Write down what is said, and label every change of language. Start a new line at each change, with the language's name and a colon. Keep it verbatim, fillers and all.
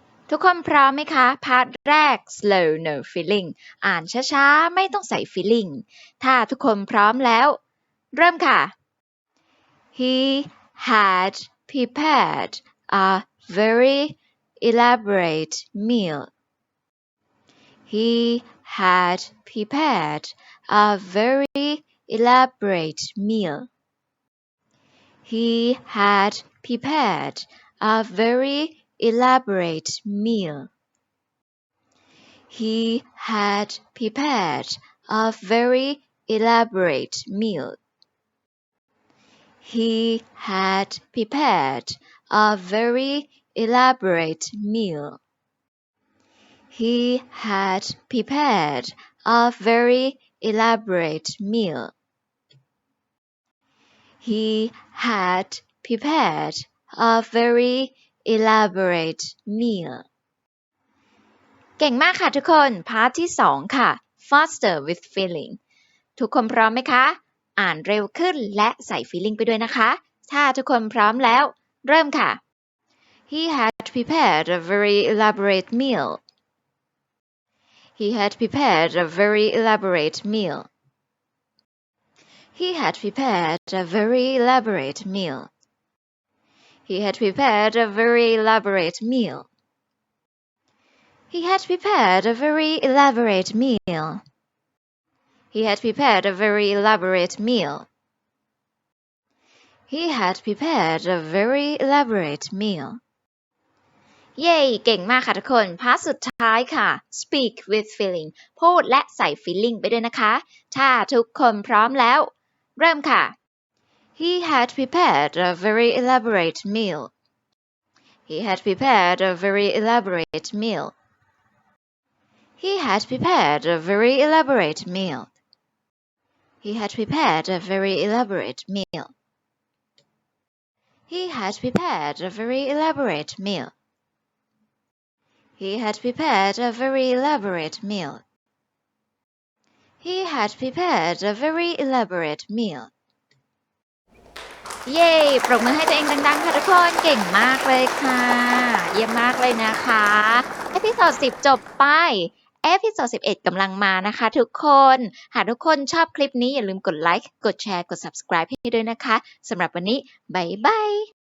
Thai: ทุกคนพร้อมไหมคะ พาร์ทแรก
English: slow no feeling
Thai: อ่านช้าๆ ไม่ต้องใส่ feeling ถ้าทุกคนพร้อมแล้ว เริ่มค่ะ
English: He had prepared a very elaborate meal. He had prepared a very elaborate meal. He had prepared a very elaborate meal. He had prepared a very elaborate meal. He had prepared a very elaborate meal. He had prepared a very elaborate meal. He had prepared a very elaborate meal.
Thai: เก่งมากค่ะทุกคน พาร์ทที่สองค่ะ
English: Faster with feeling
Thai: ทุกคนพร้อมไหมคะ อ่านเร็วขึ้นและใส่ feeling ไปด้วยนะคะ ถ้าทุกคนพร้อมแล้ว เริ่มค่ะ
English: He had prepared a very elaborate meal. He had prepared a very elaborate meal. He had prepared a very elaborate meal. He had prepared a very elaborate meal. He had prepared a very elaborate meal. He had prepared a very elaborate meal. He had prepared a very elaborate meal.
Thai: เย้เก่งมากค่ะทุกคน พาร์ทสุดท้ายค่ะ
English: Speak with feeling
Thai: พูดและใส่ feeling ไปด้วยนะคะ ถ้าทุกคนพร้อมแล้ว เริ่มค่ะ
English: He had prepared a very elaborate meal. He had prepared a very elaborate meal. He had prepared a very elaborate meal. He had prepared a very elaborate meal. He had prepared a very elaborate meal. He had prepared a very elaborate meal. He had prepared a very elaborate meal.
Thai: เย้ ปรบมือให้ตัวเองดังๆ ค่ะทุกคน เก่งมากเลยค่ะ เยี่ยมมากเลยนะคะ เอพิโซดสิบจบไป เอพิโซดสิบเอ็ดกำลังมานะคะทุกคน หากทุกคนชอบคลิปนี้อย่าลืมกดไลค์ กดแชร์ กด ซับสไครบ์ ให้ด้วยนะคะ สำหรับวันนี้ บ๊ายบาย